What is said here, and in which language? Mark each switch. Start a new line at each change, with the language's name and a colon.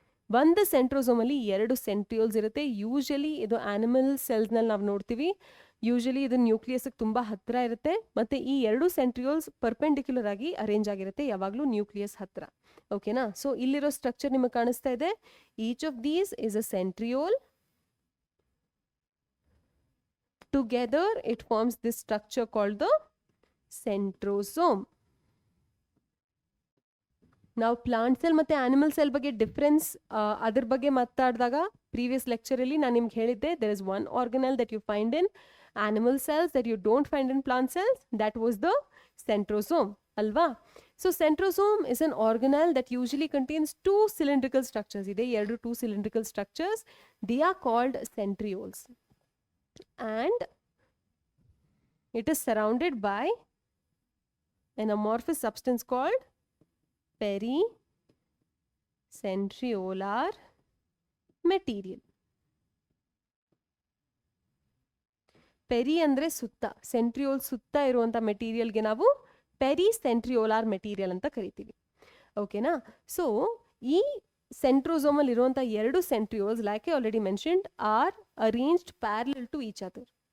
Kannada: ಒಂದು ಸೆಂಟ್ರೋಸೋಮ್ ಅಲ್ಲಿ 2 ಸೆಂಟ್ರಿಯೋಲ್ಸ್ ಇರುತ್ತೆ. ಯೂಶಲಿ ಇದು ಆನಿಮಲ್ ಸೆಲ್ಸ್ ನಲ್ಲಿ ನಾವು ನೋಡ್ತೀವಿ. ಯೂಶಲಿ ಇದು ನ್ಯೂಕ್ಲಿಯಸ್ ತುಂಬಾ ಹತ್ರ ಇರುತ್ತೆ. ಮತ್ತೆ ಈ 2 ಸೆಂಟ್ರಿಯೋಲ್ಸ್ ಪರ್ಪೆಂಡಿಕ್ಯುಲರ್ ಆಗಿ ಅರೇಂಜ್ ಆಗಿರುತ್ತೆ, ಯಾವಾಗ್ಲೂ ನ್ಯೂಕ್ಲಿಯಸ್ ಹತ್ರ. ಓಕೆನಾ? ಸೊ ಇಲ್ಲಿರೋ ಸ್ಟ್ರಕ್ಚರ್ ನಿಮಗೆ ಕಾಣಿಸ್ತಾ ಇದೆ.
English: Each of these is a centriole. Together it forms this structure called the centrosome.
Kannada: ನಾವು ಪ್ಲಾಂಟ್ ಸೆಲ್ ಮತ್ತು ಆನಿಮಲ್ ಸೆಲ್ ಬಗ್ಗೆ ಡಿಫ್ರೆನ್ಸ್ ಅದ್ರ ಬಗ್ಗೆ ಮಾತಾಡಿದಾಗ ಪ್ರೀವಿಯಸ್ ಲೆಕ್ಚರಲ್ಲಿ ನಾನು ನಿಮ್ಗೆ ಹೇಳಿದ್ದೆ
English: there is one organelle that you find in animal cells that you don't find in plant cells. That was the centrosome, ಅಲ್ವಾ? So centrosome is an organelle that usually contains two cylindrical structures.
Kannada: ಇದೆ ಎರಡು
English: two cylindrical structures. They are called centrioles. And it is surrounded by an amorphous substance called pericentriolar material.
Kannada: Peri ಅಂದರೆ ಸುತ್ತ, centriole ಸುತ್ತ ಇರುವಂಥ ಮೆಟೀರಿಯಲ್ಗೆ ನಾವು ಪೆರಿಸೆಂಟ್ರಿಯೋಲಾರ್ material ಅಂತ ಕರಿತೀವಿ. ಓಕೆನಾ?
English: so
Kannada: ಈ ಸೆಂಟ್ರೋಸೋಮಲ್ಲಿ ಇರುವಂಥ ಎರಡು
English: Centrioles like I already mentioned are arranged parallel to each other.